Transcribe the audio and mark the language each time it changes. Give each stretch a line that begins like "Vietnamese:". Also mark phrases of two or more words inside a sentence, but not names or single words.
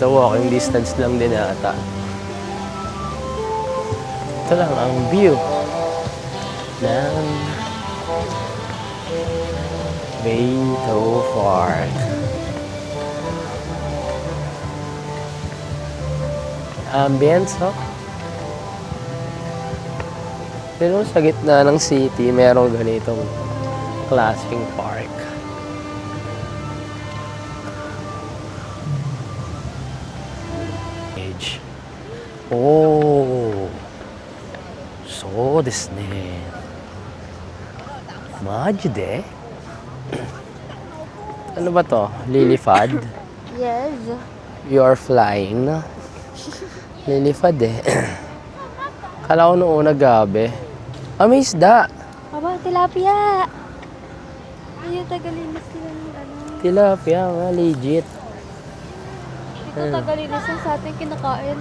Filipino: Walking distance lang din ata. Ito lang ang view ng Beko Park. Ambience, oh. Pero sa gitna ng city, merong ganitong klaseng park.
Japanese: Oh,そうですね。マジで?
Filipino: Ano ba to? Lilipad?
English: Yes. You are flying na.
Filipino: Lilipad eh. Kala ko noong una gabi. May isda. Aba, tilapia. Ayun, tagalinis sila ng ano. Tilapia nga, legit. Ito tagalinis lang sa atin kinakain.